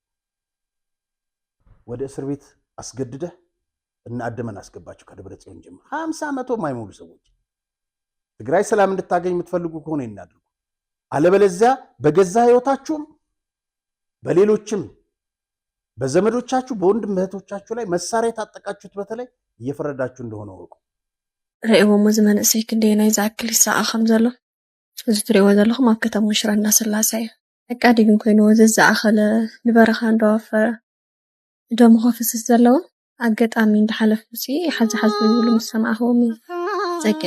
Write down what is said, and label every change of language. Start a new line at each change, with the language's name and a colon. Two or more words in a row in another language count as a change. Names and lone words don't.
Amharic: ወደ እስር ቤት አስገድደህ እና አደመን አስገባቸው ከደብረ ጽዮን ጀምሮ 50 መቶ የማይሞሉ ሰዎች። ትግራይ ሰላም እንድታገኝ የምትፈልጉ ከሆነ ይናድርጉ። አለበለዚያ በገዛ ህይወታችሁም በሌሎችም በዘመዶቻችሁ በወንድም እህቶቻችሁ ላይ መሳሪያ የታጠቃችሁት በተለይ እየፈረዳችሁ እንደሆነ ወቁ።
Tigrinya: ርኢዎሞ ዝመንእሰይ ክንደይ ዝኣክል ይሰዓል ከም ዘሎ እዚ ትሪእዎ ዘለኹም ኣብ ከተማ ሽረ እንዳስላሴ እዩ። ኣቃዲ ግን ኮይኑ ዝዘኣኸለ ንበረኻ እንደወፈረ ደሞ ከፍስስ ዘለዎ ኣጋጣሚ እንዳሓለፍ ሓዚ ዝብሉ ምስ ሰማዕኽዎም ፀጊዐ